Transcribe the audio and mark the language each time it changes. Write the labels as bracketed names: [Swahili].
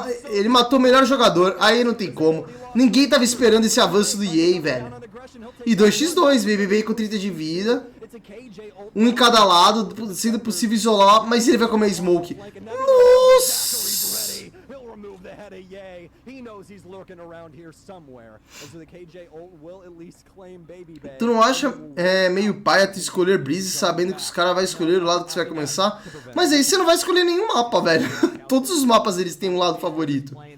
[Portuguese] Ele matou o melhor jogador. Aí não tem como. Ninguém tava esperando esse avanço do EA, velho. E 2x2, BBB com 30 de vida. Um em cada lado, sendo possível isolar. Mas ele vai comer smoke. Nossa! [English] had a yay. He knows he's lurking around here somewhere. And so the KJ ult will at least claim Baby Bay. [Portuguese] Tu não acha meio paia tu escolher Breeze sabendo que os caras vão escolher o lado que você vai começar? Mas aí você não vai escolher nenhum mapa, velho. Todos os mapas eles têm um lado favorito.